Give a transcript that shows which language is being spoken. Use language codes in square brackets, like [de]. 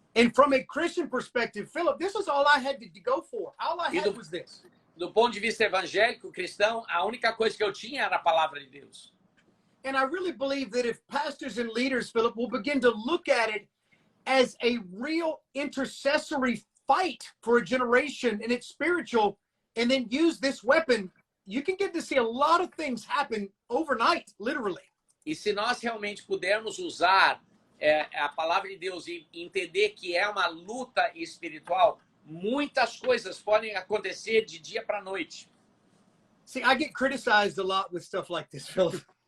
[en] And from a Christian perspective, Philip, this is all I had to go for. All I had was this. [pt] Do ponto de vista evangélico, cristão, a única coisa que eu tinha era a palavra de Deus. [en] And I really believe that if pastors and leaders, Philip, will begin to look at it as a real intercessory fight for a generation, and it's spiritual, and then use this weapon, you can get to see a lot of things happen overnight, literally. [pt] E se nós realmente pudermos usar a palavra de Deus e entender que é uma luta espiritual, muitas coisas podem acontecer de dia para noite. [en] See, I get criticized a lot with stuff like this, Philip.